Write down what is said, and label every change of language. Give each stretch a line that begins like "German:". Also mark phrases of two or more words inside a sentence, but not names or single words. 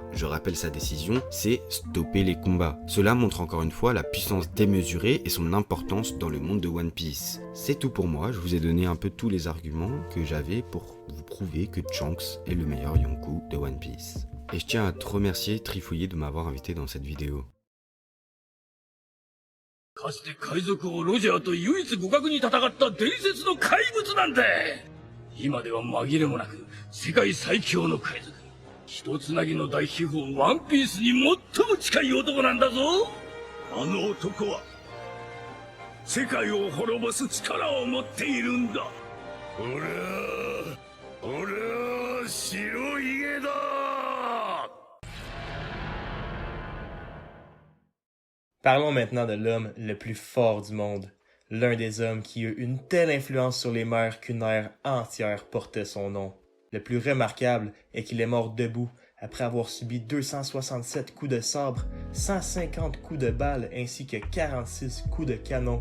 French: Je rappelle sa décision, c'est stopper les combats. Cela montre encore une fois la puissance démesurée et son importance dans le monde de One Piece. C'est tout pour moi, je vous ai donné un peu tous les arguments que j'avais pour vous prouver que Shanks est le meilleur Yonko de One Piece. Et je tiens à te remercier, Trifouillé, de m'avoir invité dans cette vidéo.
Japanese: かつて海賊王ロジャーと唯一互角に戦った伝説の怪物なんだ。今では紛れもなく世界最強の海賊。一つなぎの大秘宝ワンピースに最も近い男なんだぞ。あの男は世界を滅ぼす力を持っているんだ。俺は白ひげだ。
French: Parlons maintenant de l'homme le plus fort du monde, l'un des hommes qui eut une telle influence sur les mers qu'une ère entière portait son nom. Le plus remarquable est qu'il est mort debout après avoir subi 267 coups de sabre, 150 coups de balle ainsi que 46 coups de canon.